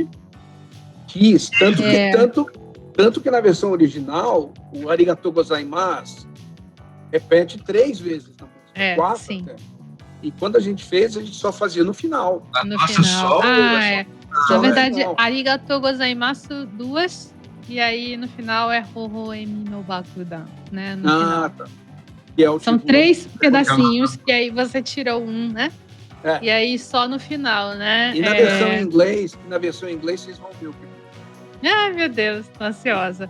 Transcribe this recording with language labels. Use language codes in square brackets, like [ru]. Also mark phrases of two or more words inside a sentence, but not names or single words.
[pt] Quis, tanto É. que na versão original, o [ja] ありがとうございます [pt] repete 3 vezes na música, 4 sim. até. E quando a gente fez, a gente só fazia no final. No Nossa, final. é. Na no verdade, final. [ja] ありがとうございます [pt] 2, e aí no final é Hoho Emi no Bakudan, né? No final. Tá. Que é o São tipo- 3 pedacinhos, que aí você tira um, né? É. E aí só no final, né? E na versão em inglês, vocês vão ver o que. Ai, meu Deus, tô ansiosa.